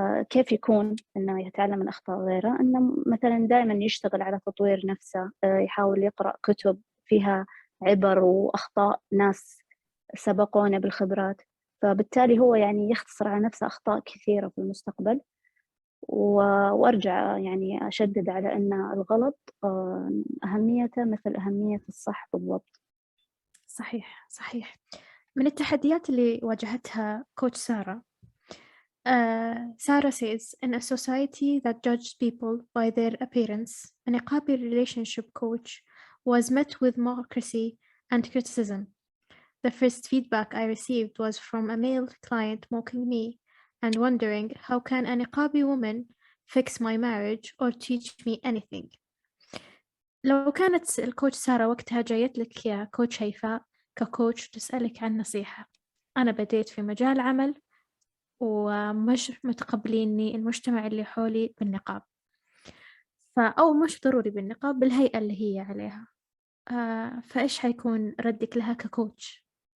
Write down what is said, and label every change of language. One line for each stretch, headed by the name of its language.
Arabic: كيف يكون إنه يتعلم من أخطاء غيره؟ إنه مثلًا دايمًا يشتغل على تطوير نفسه، يحاول يقرأ كتب فيها عبر وأخطاء ناس سبقونا بالخبرات، فبالتالي هو يعني يختصر على نفسه أخطاء كثيرة في المستقبل، وأرجع يعني أشدد على أن الغلط أهميته مثل أهمية الصح بالضبط. صحيح، صحيح. من التحديات اللي واجهتها كوتش سارة
English: Sarah says, in a society that judges people by their appearance, a niqabi relationship coach was met with mockery and criticism. The first feedback I received was from a male client mocking me and wondering how can a niqabi woman fix my marriage or teach me anything.
Arabic: لو كانت الكوتش سارة وقتها جايت لك يا كوتش هيفاء ككوتش تسألك عن نصيحة، أنا بديت في مجال عمل ومش متقبليني المجتمع اللي حولي بالنقاب، أو مش ضروري بالنقاب بالهيئة اللي هي عليها، فإيش حيكون ردك لها ككوتش؟